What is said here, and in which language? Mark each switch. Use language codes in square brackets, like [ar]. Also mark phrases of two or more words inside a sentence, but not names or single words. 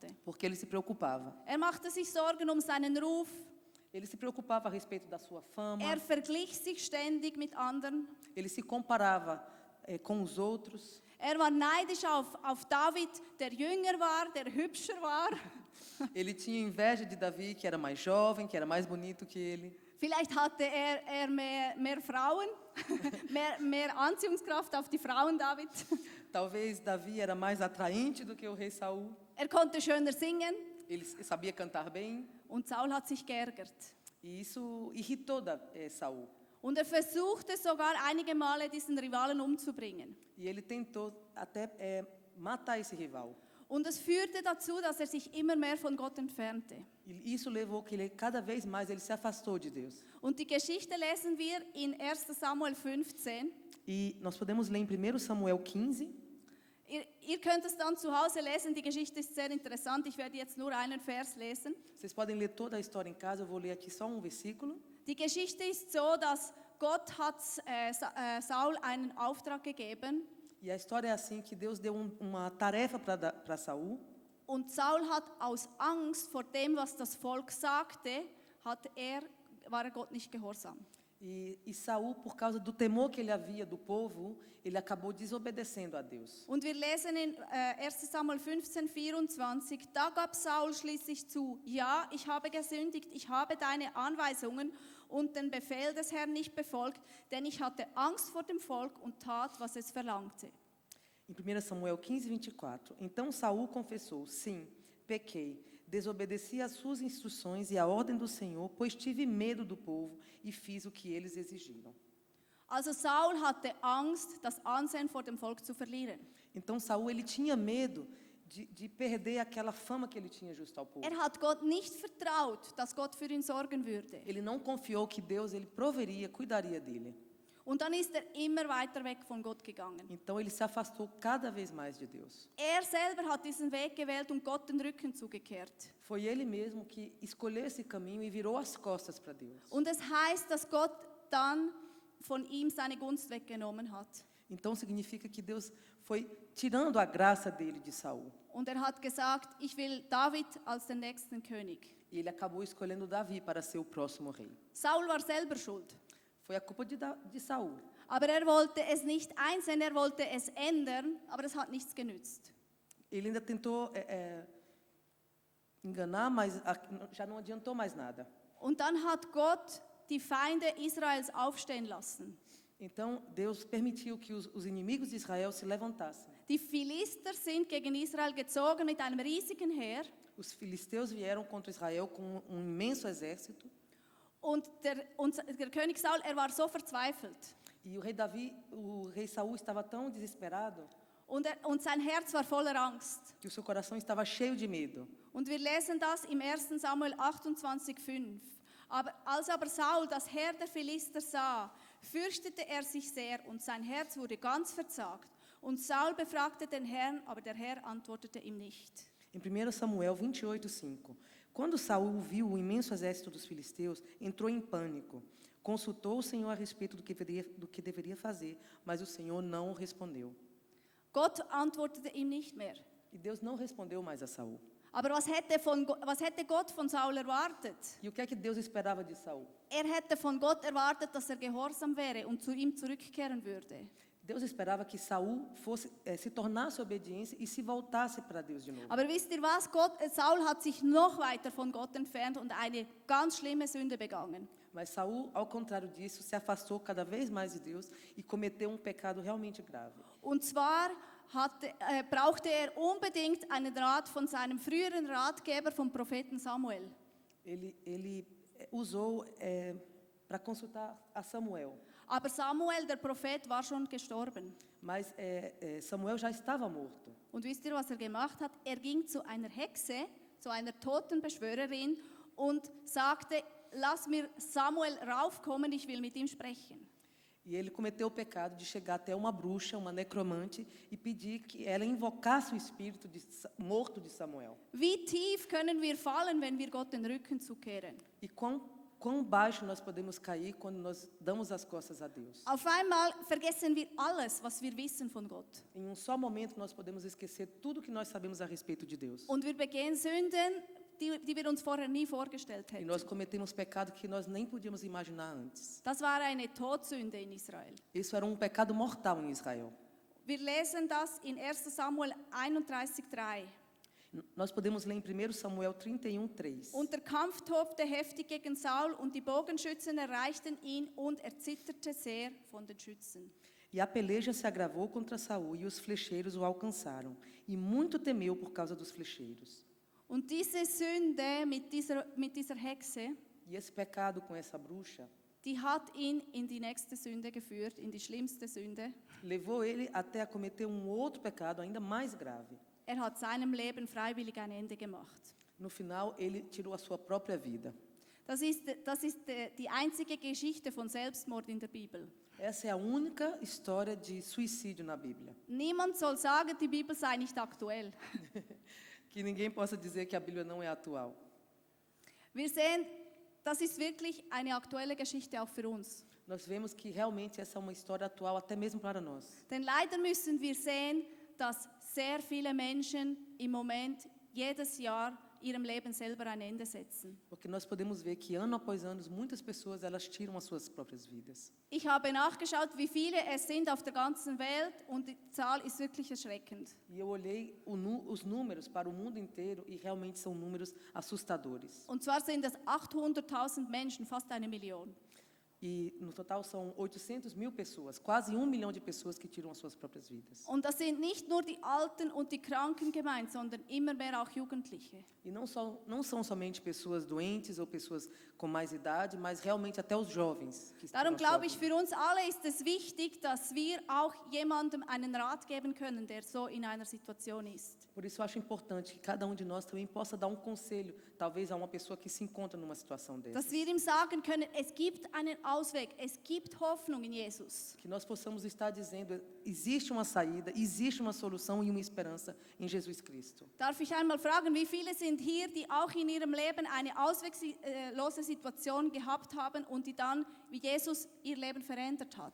[pt] porque ele se preocupava. [de] Er machte sich Sorgen um seinen Ruf. [pt] Ele se preocupava a respeito da sua fama. [de] Er verglich sich ständig mit anderen. [pt] Ele se comparava com os outros. [de] Er war neidisch auf David, der jünger war, der hübscher war. [pt] Ele tinha inveja de Davi, que era mais jovem, que era mais bonito que ele. [de] Vielleicht hatte er mehr Frauen, mehr Anziehungskraft auf die Frauen, David. [pt] Talvez Davi era mais atraente do que o rei Saul. [de] Er konnte schöner singen [pt] Ele sabia cantar bem. [de] und Saul hat sich geärgert. [pt] E isso irritou Saul. [de] Und er versuchte sogar einige Male diesen Rivalen umzubringen. [pt] E ele tentou até matar esse rival. [de] Und es führte dazu, dass er sich immer mehr von Gott entfernte. [pt] E isso levou que ele cada vez mais ele se afastou de Deus. [de] Und die Geschichte lesen wir in 1. Samuel 15. [pt] E nós podemos ler em 1 Samuel 15. [de] Ihr könnt es dann zu Hause lesen, die Geschichte ist sehr interessant. Ich werde jetzt nur einen Vers lesen. [pt] Vocês podem ler toda a história em casa, eu vou ler aqui só um versículo. [de] Die Geschichte ist so, dass Gott hat Saul einen Auftrag gegeben. [pt] E a história é assim, que Deus deu uma tarefa para Saul. [de] Und Saul hat aus Angst vor dem, was das Volk sagte, war er Gott nicht gehorsam. [pt] E Saul, por causa do temor que ele havia do povo, ele acabou desobedecendo a Deus. [de] Und wir lesen in 1. Samuel 15, 24, da gab Saul schließlich zu, ja, ich habe gesündigt, ich habe deine Anweisungen und den Befehl des Herrn nicht befolgt, denn ich hatte Angst vor dem Volk und tat, was es verlangte. [pt] Em 1 Samuel 15, 24, então Saul confessou, sim, pequei, desobedeci às suas instruções e à ordem do Senhor, pois tive medo do povo e fiz o que eles exigiram. [de] Also Saul hatte Angst, das Ansehen vor dem Volk zu verlieren. [pt] Então Saul ele tinha medo de perder aquela fama que ele tinha justo ao povo. [de] Er hat Gott nicht vertraut, dass Gott für ihn sorgen würde. [pt] Ele não confiou que Deus ele proveria, cuidaria dele. [de] Und dann ist er immer weiter weg von Gott gegangen. [pt] Então ele se afastou cada vez mais de Deus. [de] Er selber hat diesen Weg gewählt und Gott den Rücken zugekehrt. [pt] Foi ele mesmo que escolheu esse caminho e virou as costas para Deus. [de] Und es heißt, dass Gott dann von ihm seine Gunst weggenommen hat. [pt] Então significa que Deus foi tirando a graça dele de Saul. [de] Und er hat gesagt, ich will David als den nächsten König. [pt] E ele acabou escolhendo Davi para ser o próximo rei. [de] Saul war selber schuld. [pt] Foi a culpa de Saul. [de] Aber er wollte es nicht einsehen, er wollte es ändern, aber es hat nichts genützt. [pt] Ele ainda tentou enganar, mas já não adiantou mais nada. [de] Und dann hat Gott die Feinde Israels aufstehen lassen. [pt] Então Deus permitiu que os inimigos de Israel se levantassem. [de] Die Philister sind gegen Israel gezogen mit einem riesigen Heer. [pt] Os filisteus vieram contra Israel com um imenso exército. [de] Und der König Saul, er war so verzweifelt. [pt] E o rei Saul estava tão desesperado [de] Und sein Herz war voller Angst. [pt] que o seu coração estava cheio de medo. [de] Und wir lesen das im 1. Samuel 28,5. Als aber Saul das Heer der Philister sah, fürchtete er sich sehr und sein Herz wurde ganz verzagt. Und Saul befragte den Herrn, aber der Herr antwortete ihm nicht. [pt] Em 1 Samuel 28:5, quando Saul viu o imenso exército dos filisteus, entrou em pânico. Consultou o Senhor a respeito do que deveria fazer, mas o Senhor não respondeu. [de] Gott antwortete ihm nicht mehr. [pt] E Deus não respondeu mais a Saul. [de] Aber was hätte Gott von Saul erwartet? [pt] E o que é que Deus esperava de Saul? [de] Er hätte von Gott erwartet, dass er gehorsam wäre und zu ihm zurückkehren würde. [pt] Deus esperava que Saul fosse se tornasse obediente e se voltasse para Deus de novo. [de] Aber wisst ihr was? Saul hat sich noch weiter von Gott entfernt und eine ganz schlimme Sünde begangen. [pt] Mas Saul, ao contrário disso, se afastou cada vez mais de Deus e cometeu pecado realmente grave. [de] Und zwar brauchte er unbedingt einen Rat von seinem früheren Ratgeber, vom Propheten Samuel. [pt] Ele usou para consultar a Samuel. [de] Aber Samuel, der Prophet, war schon gestorben. [pt] Mas Samuel já estava morto. [de] Und wisst ihr, was er gemacht hat? Er ging zu einer Hexe, zu einer Totenbeschwörerin und sagte, lass mir Samuel raufkommen, ich will mit ihm sprechen. [pt] E ele cometeu o pecado de chegar até uma bruxa, uma necromante, e pedir que ela invocasse o espírito morto de Samuel. [de] Wie tief können wir fallen, wenn wir Gott den Rücken zukehren? [pt] E quão baixo nós podemos cair quando nós damos as costas a Deus. [de] Auf einmal vergessen wir alles, was wir wissen von Gott. [pt] Em só momento nós podemos esquecer tudo que nós sabemos a respeito de Deus. [de] Und wir begehen Sünden, die wir uns vorher nie vorgestellt [pt] E [de] hätten. [pt] nós cometemos pecado que nós nem podíamos imaginar antes. [de] Das war eine Todsünde in Israel. [pt] Isso era pecado mortal em Israel. [de] Wir lesen das in 1. Samuel 31,3. [pt] Nós podemos ler em 1 Samuel 31:3. [de] Und der Kampf tobte heftig gegen Saul und die Bogenschützen erreichten ihn und er zitterte sehr von den Schützen. [pt] E a peleja se agravou contra Saul e os flecheiros o alcançaram. E muito temeu por causa dos flecheiros. [de] Und diese Sünde mit dieser Hexe, [pt] E esse pecado com essa bruxa [de] die hat ihn in die nächste Sünde geführt, in die schlimmste Sünde. [pt] levou ele até a cometer outro pecado ainda mais grave. [de] Er hat seinem Leben freiwillig ein Ende gemacht. [pt] No final, ele tirou a sua própria vida. [de] Das ist die einzige Geschichte von Selbstmord in der Bibel. [pt] Essa é a única história de suicídio na Bíblia. [de] Niemand soll sagen, die Bibel sei nicht aktuell. [pt] Que ninguém possa dizer que a Bíblia não é atual. [de] Wir sehen, das ist wirklich eine aktuelle Geschichte auch für uns. [pt] Nós vemos que realmente essa é uma história atual até mesmo para nós. [de] Denn leider müssen wir sehen, dass sehr viele Menschen im Moment jedes Jahr ihrem Leben selber ein Ende setzen. [pt] Porque nós podemos ver que ano após ano muitas pessoas elas tiram as suas próprias vidas. [de] Ich habe nachgeschaut, wie viele es sind auf der ganzen Welt und die Zahl ist wirklich erschreckend. [pt] E eu olhei os números para o mundo inteiro e realmente são números assustadores. [de] Und zwar sind es 800.000 Menschen, fast 1 Million. [pt] E no total são 800.000 pessoas, quase 1 milhão de pessoas que tiram as suas próprias vidas. [de] Und das sind nicht nur die Alten und die Kranken gemeint, sondern immer mehr auch Jugendliche. [pt] E não são somente pessoas doentes ou pessoas com mais idade, mas realmente até os jovens. Que [de] Darum [pt] tiram a sua [de] glaube ich, [pt] vida. [de] für uns alle ist es wichtig, dass wir auch jemandem einen Rat geben können, der so in einer Situation ist. [pt] Por isso eu acho importante que cada de nós também possa dar conselho, talvez a uma pessoa que se encontra numa situação dessa. [de] Dass wir ihm sagen können, es gibt einen Ausweg, es gibt Hoffnung in Jesus. [pt] Que nós possamos estar dizendo, existe uma saída, existe uma solução e uma esperança em Jesus Cristo. [de] Darf ich einmal fragen, wie viele sind hier, die auch in ihrem Leben eine ausweglose Situation gehabt haben und die dann, wie Jesus, ihr Leben verändert hat?